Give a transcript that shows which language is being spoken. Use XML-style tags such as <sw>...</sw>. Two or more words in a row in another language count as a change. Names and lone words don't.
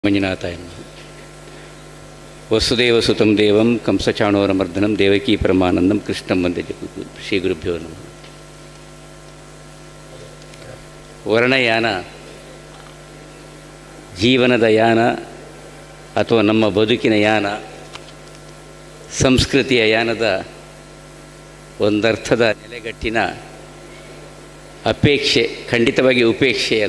<sa>ಮಂಜುನಾಥಾಯ ವಸುದೇವಸುತಂ ದೇವಂ ಕಂಸಚಾಣೂರಮರ್ದನಂ ದೇವಕೀ ಪರಮಾನಂದಂ ಕೃಷ್ಣಂ ವಂದೇ ಜಗದ್ಗುರು. ಶ್ರೀ ಗುರುಭ್ಯೋ ನಮಃ.</sa> <kn>ವರ್ಣಯಾನ ಜೀವನದ ಯಾನ ಅಥವಾ ನಮ್ಮ ಬದುಕಿನ ಯಾನ, ಸಂಸ್ಕೃತಿಯ ಯಾನದ ಒಂದರ್ಥದ ನೆಲೆಗಟ್ಟಿನ ಅಪೇಕ್ಷೆ, ಖಂಡಿತವಾಗಿ ಉಪೇಕ್ಷೆಯಲ್ಲ.</kn>